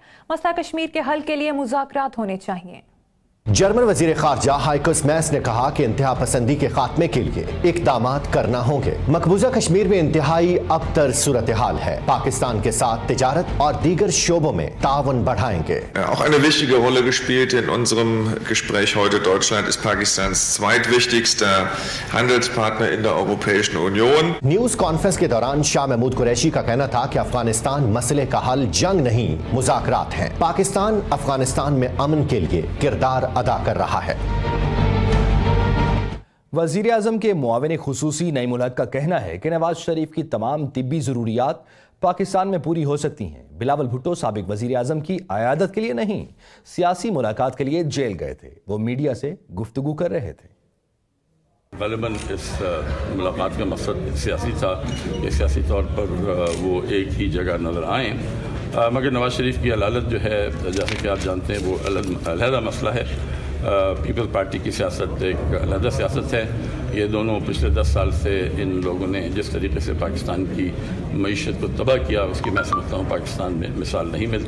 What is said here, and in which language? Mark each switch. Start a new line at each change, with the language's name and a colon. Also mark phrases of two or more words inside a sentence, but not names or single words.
Urdu: مسئلہ کشمیر کے حل کے لیے مذاکرات ہونے چاہیے۔ جرمن وزیر خارجہ ہائیکوس میس نے کہا کہ انتہا پسندی کے خاتمے کے لیے اقدامات کرنا ہوں گے۔ مقبوضہ کشمیر میں انتہائی ابتر صورتحال ہے۔ پاکستان کے ساتھ تجارت اور دیگر شعبوں میں تعاون بڑھائیں گے۔
German: Auch eine wichtige Rolle gespielt in unserem Gespräch heute. Deutschland ist Pakistans zweitwichtigster Handelspartner in der Europäischen Union.
Urdu: نیوز کانفرنس کے دوران شاہ محمود قریشی کا کہنا تھا کہ افغانستان مسئلے کا حل جنگ نہیں مذاکرات ہیں۔ پاکستان افغانستان میں امن کے لیے کردار ادا کر رہا ہے۔ وزیر اعظم کے معاون خصوصی نعیم الحق کا کہنا ہے کہ نواز شریف کی تمام طبی ضروریات پاکستان میں پوری ہو سکتی ہیں۔ بلاول بھٹو سابق وزیر اعظم کی عیادت کے لیے نہیں، سیاسی ملاقات کے لیے جیل گئے تھے۔ وہ میڈیا سے گفتگو کر رہے تھے۔ غالباً اس ملاقات کا مقصد سیاسی تھا کہ سیاسی طور پر وہ ایک ہی جگہ نظر آئیں مگر نواز شریف کی علالت جو ہے، جیسے کہ آپ جانتے ہیں، وہ علیحدہ مسئلہ ہے. پیپلز پارٹی کی سیاست ایک علیحدہ سیاست ہے. یہ دونوں پچھلے 10 سال سے ان لوگوں نے جس طریقے سے پاکستان کی معیشت کو تباہ کیا، اس کی میں سمجھتا ہوں پاکستان میں مثال نہیں ملتی.